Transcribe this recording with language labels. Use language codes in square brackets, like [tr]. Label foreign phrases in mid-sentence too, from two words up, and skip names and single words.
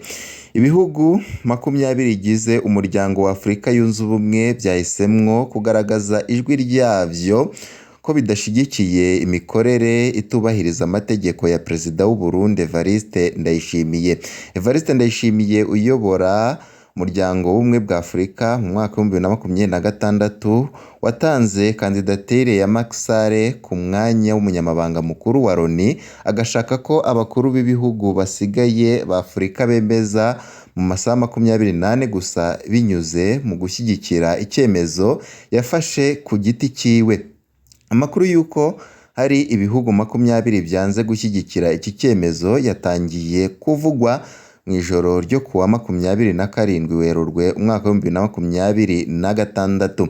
[rn] Ibihugu 20 bigize umuryango wa Afurika yunze ubumwe byahisemwo kugaragaza ijwi ryavyo ko bidashigikiye imikorere itubahiriza amategeko ya Perezida w'u Burundi Evariste Ndayishimiye. [rw] Evariste Ndayishimiye uyobora umuryango w'ubumwe bwa Afurika mu mwaka wa 2026 watanze kandidatire ya Macky Sall ku mwanya w'umunyamabanga mukuru wa Loni, agashaka ko abakuru b'ibihugu basigaye ba Afurika bemeza mu masaha 24 gusa binyuze mu gushyigikira icyemezo yafashe ku giti ciwe. Amakuru yuko hari ibihugu 20 byanze gushyigikira iki cyemezo yatangiye kuvugwa mu ijoro ryo kuwa 27 Werurwe umwaka wa 2026.